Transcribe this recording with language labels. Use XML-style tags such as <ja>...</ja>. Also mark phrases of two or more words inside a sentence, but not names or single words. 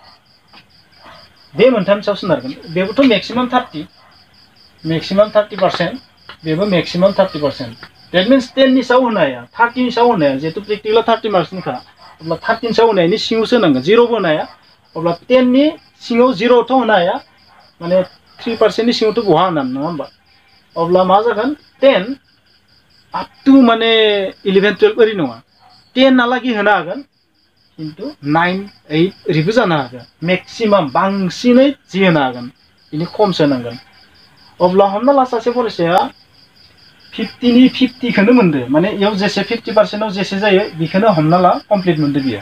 <brx>बे मोनथामनि सायाव सोनारगोन। बेबोथ' मेक्सिमाम 30 बेबो मेक्सिमाम 30%।</brx> <en>That means</en> <brx>10नि सायाव होनो हाया 30नि सायाव होनो हाया जिहेतु प्रेक्टिकेला 30 मार्क्सनिखा अब्ला 30नि सायाव होनायनि सिङावसो होनांगोन 0बो होनो हाया। अब्ला 10नि सिङाव 0थ' होनो हाया माने 3%नि सिङावथ' बहा होनानै नङा होमबा अब्ला मा जागोन 10</brx> <en>up to</en> <brx>माने 11-12 ओरै नङा 10हालागै होनो हागोन खिन्थु 9 8 ओरैबो जानो हागोन मेक्सिमाम बांसिनै जि होनो हागोन बिनि खमसो होनांगोन। अब्ला हमना ला सासे फरायसाया 50नि 50खौनो मोनदो माने इयाव जेसे 50%आव जेसे जायो बेखौनो हमना ला कमप्लिट मोनदो बियो।</brx>